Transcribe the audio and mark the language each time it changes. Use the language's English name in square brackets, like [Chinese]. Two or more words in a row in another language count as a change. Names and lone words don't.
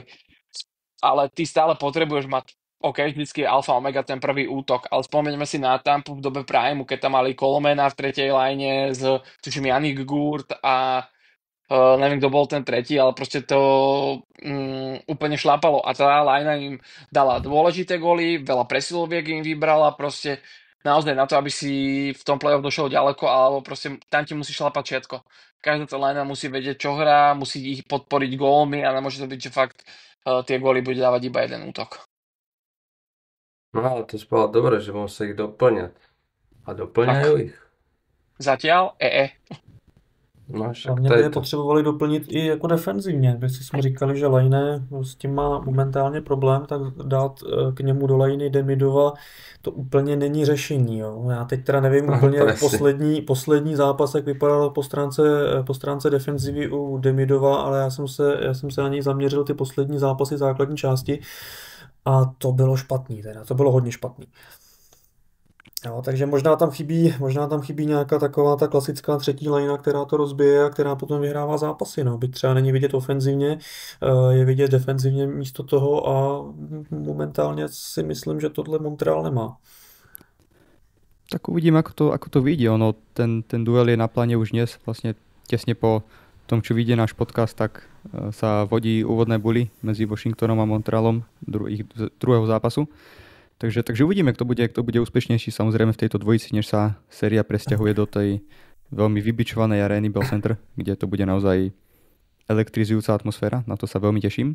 [Slovak] Ale ty stále potrebuješ mať vždycky je alfa omega ten prvý útok, ale spomeňme si na Tampu v dobe Prime, keď tam mali Colmana v tretej line s tuším Jannik Gurt a neviem, kto bol ten tretí, ale proste to úplne šlapalo a tá line im dala dôležité góly, veľa presiloviek im vybrala, proste naozaj na to, aby si v tom play-off došiel ďaleko, alebo proste tam ti musí šlapať všetko. Každá tá line musí vedieť, čo hrá, musí ich podporiť gólmi a nemôže to byť, že fakt tie góly bude dávať iba jeden útok. No ale to spolo dobre, že musí ich doplňať. A doplňajú ich? Zatiaľ [Czech] No, Hlavně by je potřebovali doplnit i jako defenzivně. Když jsme říkali, že Lejné s tím má momentálně problém, tak dát k němu do Lejny Demidova to úplně není řešení. Jo. Já teď teda nevím úplně poslední zápas, jak vypadal po stránce defenzivy u Demidova, ale já jsem se na něj zaměřil ty poslední zápasy základní části a to bylo špatný teda, to bylo hodně špatný. Jo, takže možná tam chybí nějaká taková ta klasická třetí lajna, která to rozbije a která potom vyhrává zápasy. No. Byť třeba není vidět ofenzivně, je vidět defenzivně místo toho a momentálně si myslím, že tohle Montreal nemá. [Slovak] Tak uvidím, ako to vyjde. Ono, ten duel je na pláne už dnes, vlastne tesne po tom, čo vyjde náš podcast, tak sa vodí úvodné buly medzi Washingtonom a Montrealom ich druhého zápasu. Takže uvidíme, kto bude úspešnejší samozrejme v tejto dvojici, než sa séria presťahuje do tej veľmi vybičovanej arény Bell Center, kde to bude naozaj elektrizujúca atmosféra, na to sa veľmi teším.